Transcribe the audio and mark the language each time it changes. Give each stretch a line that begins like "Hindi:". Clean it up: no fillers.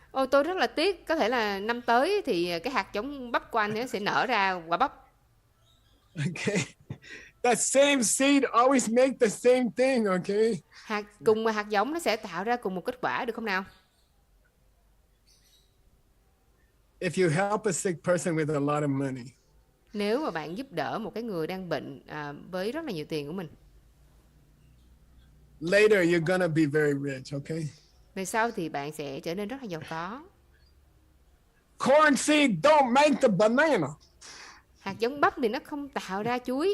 Vietnamese: Tôi rất là tiếc, có thể là năm tới thì cái hạt giống bắp của anh nó sẽ nở ra quả bắp.
English: Okay. That same seed always make the same thing, okay?
Vietnamese: Cùng mà hạt giống nó sẽ tạo ra cùng một kết quả, được không nào?
English: If you help a sick person with a lot of money.
Vietnamese: Nếu mà bạn giúp đỡ một cái người đang bệnh với rất là nhiều tiền của mình.
English: Later you're gonna be very rich, okay?
Vietnamese: Về sau thì bạn sẽ trở nên rất là giàu có.
English: Corn seed don't make the banana.
Vietnamese: Hạt giống bắp thì nó không tạo ra chuối.